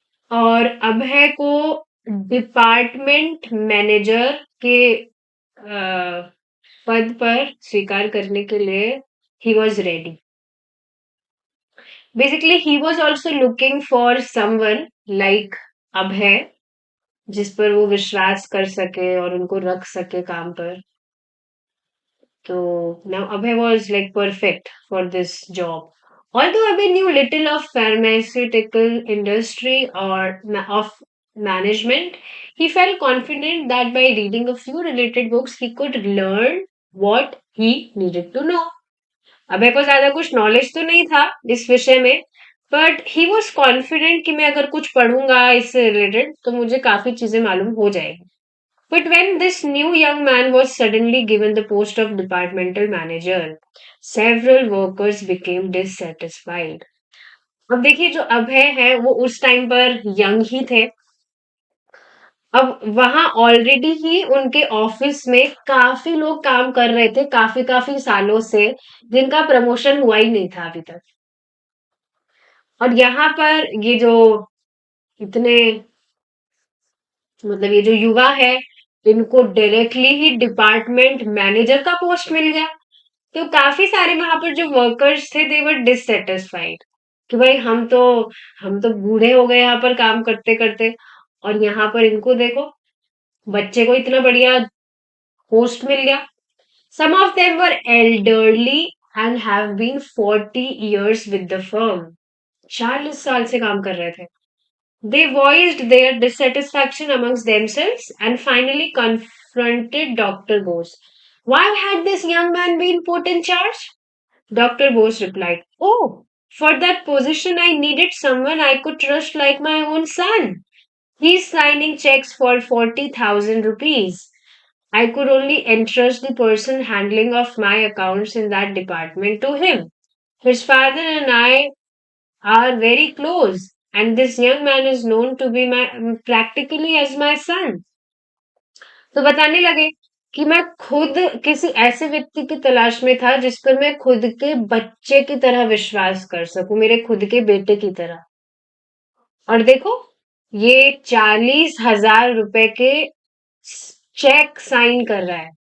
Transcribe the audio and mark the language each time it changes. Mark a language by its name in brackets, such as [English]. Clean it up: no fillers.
[Hindi] और अभय को department manager के पद पर स्वीकार करने के लिए [English] He was ready. Basically he was also looking for someone like [Hindi] अभय, जिस पर वो विश्वास कर सके और उनको रख सके काम पर। [English] So now Abhay was like perfect for this job. Although Abhay knew little of pharmaceutical industry or of management, he felt confident that by reading a few related books, he could learn what he needed to know. [Hindi] अभय को ज्यादा कुछ knowledge तो नहीं था इस विषय में, [English] but he was confident [Hindi] कि मैं अगर कुछ पढ़ूंगा इससे रिलेटेड तो मुझे काफी चीजें मालूम हो जाएगी। [English] But when this new young man was suddenly given the post of departmental manager, several workers became dissatisfied. [Hindi] अब देखिए जो अभय है वो उस टाइम पर यंग ही थे। अब वहां ऑलरेडी ही उनके ऑफिस में काफी लोग काम कर रहे थे काफी काफी सालों से, जिनका प्रमोशन हुआ ही नहीं था अभी तक। और यहाँ पर ये जो इतने, मतलब ये जो युवा है, इनको डायरेक्टली ही डिपार्टमेंट मैनेजर का पोस्ट मिल गया। तो काफी सारे वहां पर जो वर्कर्स थे [English] they were dissatisfied [Hindi] कि भाई हम तो बूढ़े हो गए यहाँ पर काम करते करते, और यहाँ पर इनको देखो, बच्चे को इतना बढ़िया पोस्ट मिल गया। [English] Some of them were elderly and have been 40 years with the firm. [Hindi] 40 साल से काम कर रहे थे। [English] They voiced their dissatisfaction amongst themselves and finally confronted Dr. Bose. Why had this young man been put in charge? Dr. Bose replied, Oh, for that position I needed someone I could trust like my own son. He's signing checks for 40,000 rupees. I could only entrust the person handling of my accounts in that department to him. His father and I are very close, and this young man is known to be my practically as my son. [Hindi] तो बताने लगे कि मैं खुद किसी ऐसे व्यक्ति की तलाश में था जिस पर मैं खुद के बच्चे की तरह विश्वास कर सकूं, मेरे खुद के बेटे की तरह। और देखो, ये 40,000 रुपए के चेक साइन कर रहा है।